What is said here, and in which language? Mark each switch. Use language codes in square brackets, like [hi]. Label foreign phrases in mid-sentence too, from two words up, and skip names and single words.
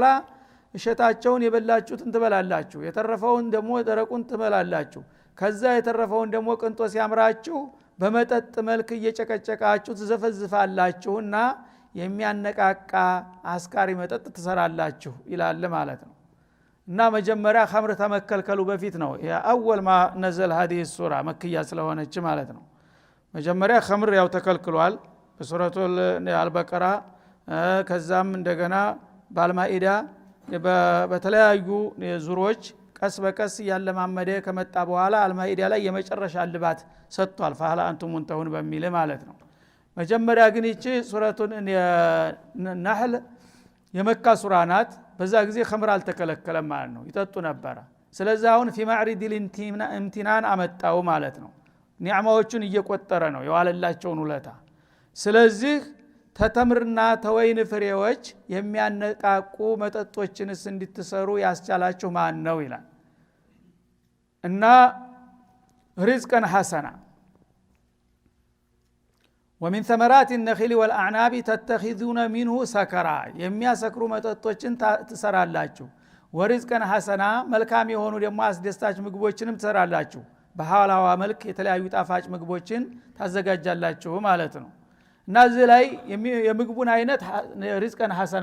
[am] እሸታቸውን የበላችሁትን ትበላላችሁ፣ የተረፈውን ደግሞ ደረቁን ትበላላችሁ። ከዛ የተረፈውን ደግሞ ቅንጦ ሲያምራችሁ በመጠጥ መልክ እየጨቀጨቃችሁ ትዘፈዝፋላችሁና የሚያነቃቃ አስካሪ መጠጥ ትሰራላችሁ ይላል ማለት ነው። እና መጀመሪያ ኸምር ተመከልከሉ በፊት ነው [ar] أول ما نزل هذه السوره [am] መክያ ስለሆነች ማለት ነው። መጀመሪያ ኸምር ያው ተከልክሏል በሱረቱል አልበቀራ ከዛም እንደገና ባልማኢዳ በተለያዩ ዙሮች ቀስ በቀስ ያለማመደ ከመጣ በኋላ አልማኢዳ ላይ የመጨረሻ ልባት ሰጥቷል [ar] فهل انتم منتهون [am] በሚል ማለት ነው። መጀመሪያ ግን እቺ ሱረቱን ነህል የመካ ሱራ ናት። በዛ ጊዜ ኸምር አልተከለከለም ማለት ነው፣ ይጠጡ ነበር። ስለዚህ አሁን [ar] في معرض الامتنان [am] አመጣው ማለት ነው። ኒዕማዎቹን እየቆጠረ ነው የዋለላቸውን ውለታ። ስለዚህ ተተምርና ተወይን ፍሬዎች የሚያነቃቁ መጠጦችንስ እንድትሰሩ ያስቻላችሁ ማን ነው ይላል። እና [ar] رزقا حسنا ومن ثمرات النخيل والأعناب تتخذون منه سكرا [am] የሚያሰክሩ መጠጦችን ትሰራላችሁ። [ar] ورزقا حسنا [am] መልካም የሆኑ ደግሞ አስደሳች ምግቦችንም ትሰራላችሁ። በሐላዋ መልክ የተለያዩ ጣፋጭ ምግቦችን ታዘጋጃላችሁ ማለት ነው። እና እዚህ ላይ የምግቡን አይነት [ar] رزقا حسنا